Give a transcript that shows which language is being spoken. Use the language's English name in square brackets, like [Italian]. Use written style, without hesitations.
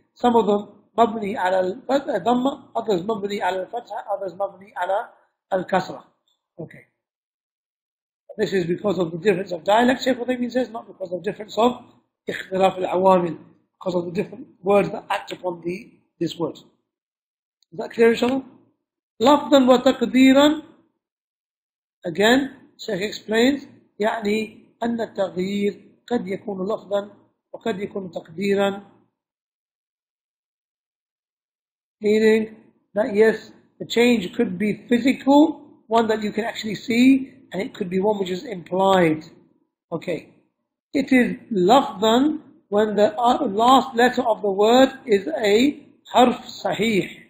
[English] Some of them mabni ala al-dhamma, others mabni ala al-fatha, others mabni ala al-kasrah. Okay. This is because of the difference of dialect, Shaykh Uthaimeen says, not because of difference of [Arabic] اختلاف العوامل, [English] because of the different words that act upon this word. Is that clear, inshallah? [Arabic] لفظا وتقديرا. [English] Again, Shaykh explains, [Arabic] يعني أن التغيير قد يكون لفظا وقد يكون تقديرا. [English] Meaning that yes, the change could be physical, one that you can actually see, and it could be one which is implied. Okay. It is lafdan when the last letter of the word is a harf sahih.